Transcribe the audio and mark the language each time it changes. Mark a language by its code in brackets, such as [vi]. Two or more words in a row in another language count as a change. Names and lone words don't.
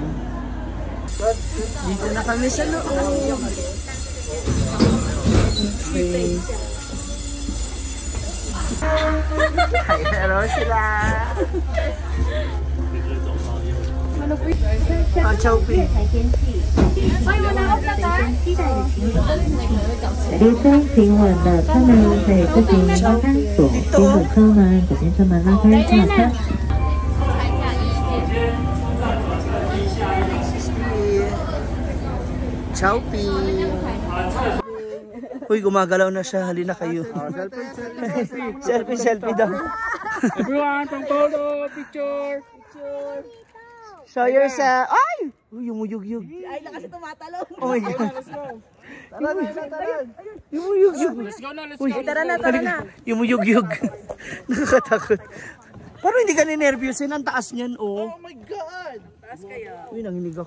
[tl] Dito na kami sa loob. Okay. Hi, hello sila. Oh, Chowpi. [zh] 离车平稳的车门可以自行拉开锁，紧锁车门，左边车门拉开下车。 [tl] Chowpi. Uy, gumagalaw na siya. Halina kayo. Selfie daw. [en] Everyone, pang photo, picture. Show yourself. [tl] Ay! Uy, yumuyug-yug. Ay, na kasi tumatalon. [en] Oh my God. [tl] Tara. Yumuyug-yug. Uy, Tara na. yumuyug-yug. Nakakatakot. Parang hindi ka ninervyusin. Ang taas niyan, oh. [en] Oh my God! [tl] Taas kaya. Uy, nanginig ako.